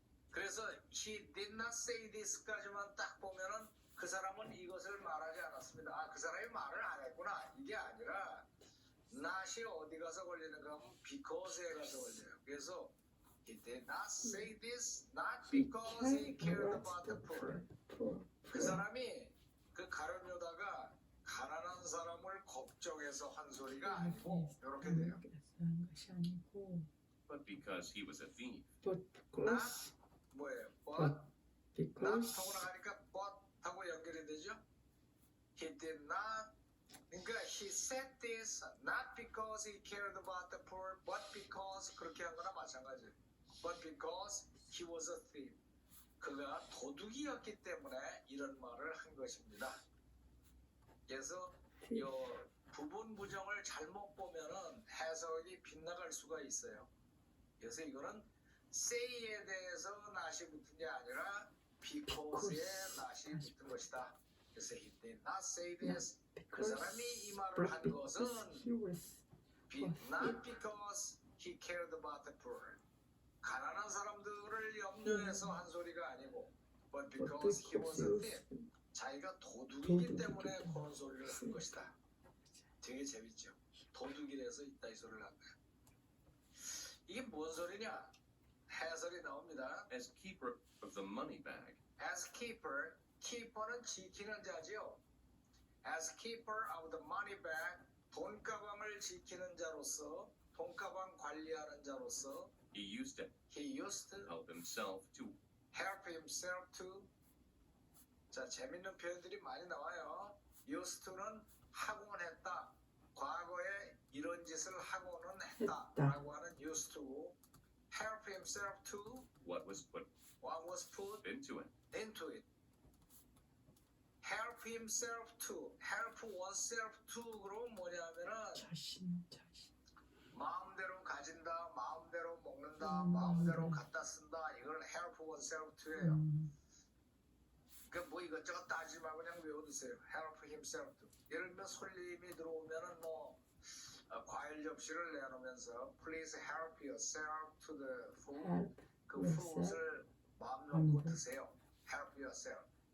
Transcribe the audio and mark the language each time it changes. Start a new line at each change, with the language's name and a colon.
Korean: 그래서
English: he did not say this
Korean: 까지만 딱 보면은 그 사람은 이것을 말하지 않았습니다. 아, 그 사람이 말을 안 했구나. 이게 아니라 not이 어디 가서 걸리는가 하면 because에 가서 걸려요. 그래서
English: he did not say this not because he cared about the poor.
Korean: 그 사람이 그 가룟 유다가 가난한 사람을 걱정해서 한 소리가 아니고 이렇게 돼요. 것이 아니고
English: but because he was a thief. but because
Korean: 뭐예요?
English: but
Korean: not 하고
English: because
Korean: 나가니까 but 하고 연결이 되죠.
English: He did not.
Korean: 그러니까
English: he said this not because he cared about the poor, but because
Korean: 그렇게 한 거나 마찬가지예요.
English: But because he was a thief.
Korean: 그가 도둑이었기 때문에 이런 말을 한 것입니다. 그래서 이 부분 부정을 잘못 보면은 해석이 빗나갈 수가 있어요. 그래서 이거는 say에 대해서 not이 붙은 게 아니라 because에 not이 붙은 것이다.
English: 그래서 he did not say this.
Korean: 그 사람이 이 말을 한 것은
English: he was not because he cared about the poor.
Korean: 가난한 사람들을 염려해서 한 소리가 아니고
English: but because he was a thief.
Korean: 자기가 도둑이기 때문에 그런 소리를 한 것이다. 되게 재밌죠. 도둑이라서 이따 이 소리를 한 거야. 이게 뭔 소리냐? 해설이 나옵니다.
English: As keeper of the money bag,
Korean: As keeper, keeper는 지키는 자지요.
English: As keeper of the money bag,
Korean: 돈가방을 지키는 자로서, 돈가방 관리하는 자로서
English: he used to he used to help himself to help himself to.
Korean: 자, 재밌는 표현들이 많이 나와요. used to는 하곤 했다. 과거에 이런 짓을 하고는 했다라고 하는
English: used to help himself to what was put what was put into it. into it. help himself to help oneself to
Korean: 그럼 뭐냐면은 자신. 마음대로 가진다, 마음대로 먹는다, 마음대로. 마음대로 갖다 쓴다. 이걸 help oneself to예요. 그 뭐 이것저것 따지지 말고 그냥 외워두세요.
English: help himself to.
Korean: 예를 들면 손님이 들어오면은 뭐 과일 접시를 내놓으면서
English: please help yourself to the food. help
Korean: 그
English: yourself.
Korean: fruit을 마음 놓고 음. 드세요. help yourself.